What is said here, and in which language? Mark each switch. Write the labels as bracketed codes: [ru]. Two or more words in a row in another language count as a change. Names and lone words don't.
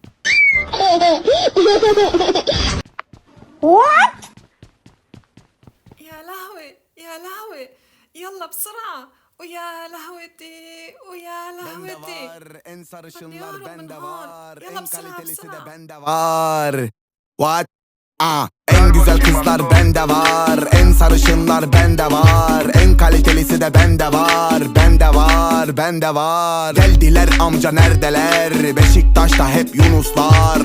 [ar] يا لهوي يا لهوي، يلا بسرعة، ويا لهوتي ويا لهوتي، [tr] En [ar] بدي [tr] sarışınlar [ar] أهرب من [tr] bende [ar] هون. [tr] var. [ar] يلا [tr] En [ar] بسرعة [tr] kalitelisi de [ar] بسرعة. [tr] bende var. What? En güzel kızlar bende var. En sarışınlar bende var. En kalitelisi de bende var. Bende var, bende var. Geldiler amca neredeler? Beşiktaş'ta hep Yunuslar.